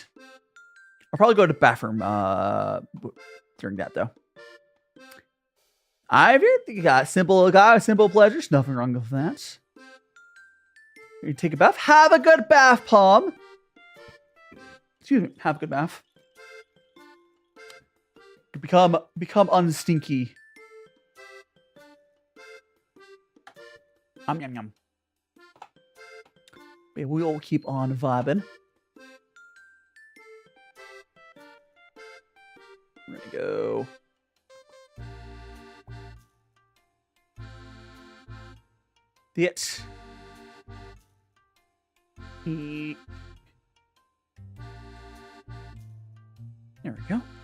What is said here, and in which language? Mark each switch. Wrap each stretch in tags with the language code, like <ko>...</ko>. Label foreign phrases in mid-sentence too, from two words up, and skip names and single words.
<en>I'll probably go to the bathroom during that, though. I think you got simple pleasures. Nothing wrong with that. You take a bath. Have a good bath, Palm. Excuse me. Have a good bath. Become unstinky. Yum, yum, yum. But we'll keep on vibing. We're gonna go. There we go.</en>